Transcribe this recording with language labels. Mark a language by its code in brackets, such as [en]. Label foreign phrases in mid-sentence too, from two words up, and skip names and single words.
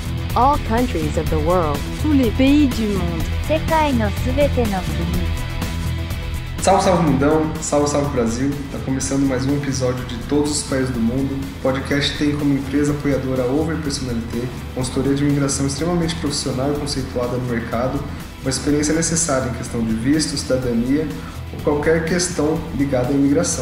[en] all countries of the world, [fr] tous les pays du monde, [ja] 世界のすべての国。 [pt] Salve, salve mundão, salve, salve Brasil. Tá começando mais um episódio de Todos os Países do Mundo. O podcast tem como empresa apoiadora a Over Personalité, consultoria de imigração extremamente profissional e conceituada no mercado, uma experiência necessária em questão de visto, cidadania ou qualquer questão ligada à imigração.